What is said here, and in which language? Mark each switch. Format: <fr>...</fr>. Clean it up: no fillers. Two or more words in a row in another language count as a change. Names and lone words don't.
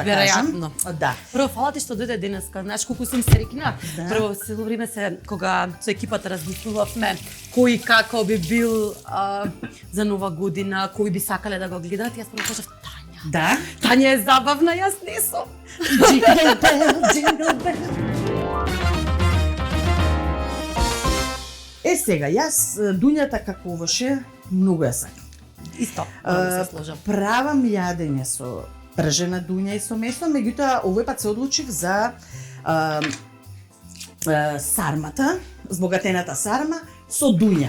<mk>Веројатно. кажам. Да. Прво, фала ти што дојде денеска. Знаеш колку сум среќна. Да. Прво, цело време се, кога со екипата размислувавме кој како би бил за нова година, кој би сакале да го гледаат, јас прво кажав Тања. Да. Тања е забавна, јас не сум.</mk> <en>Jingle bell, jingle bell.</en> <mk>Сега, јас дуњата како овоше многу ја сакам. Исто, да се сложам. Правам јадење со пржена дуња и со месо, меѓутоа овој пат се одлучив за сармата, збогатената сарма со дуња.</mk>